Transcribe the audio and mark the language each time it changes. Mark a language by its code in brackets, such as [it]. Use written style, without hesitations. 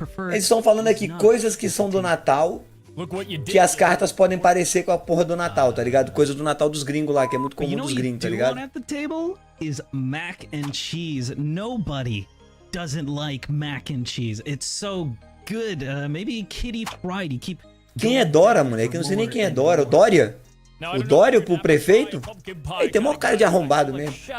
[pt] Eles estão falando aqui coisas que são do Natal, que as cartas podem parecer com a porra do Natal, tá ligado? Coisa do Natal dos gringos lá, que é muito comum dos gringos, tá ligado? [en] Is mac and cheese. Nobody doesn't like mac and cheese. It's so good. Maybe Kitty Fried. [pt] Quem é Dora, moleque? Eu não sei nem quem é Dora. O Dória? O Dória, o prefeito? Ele tem maior cara de arrombado mesmo.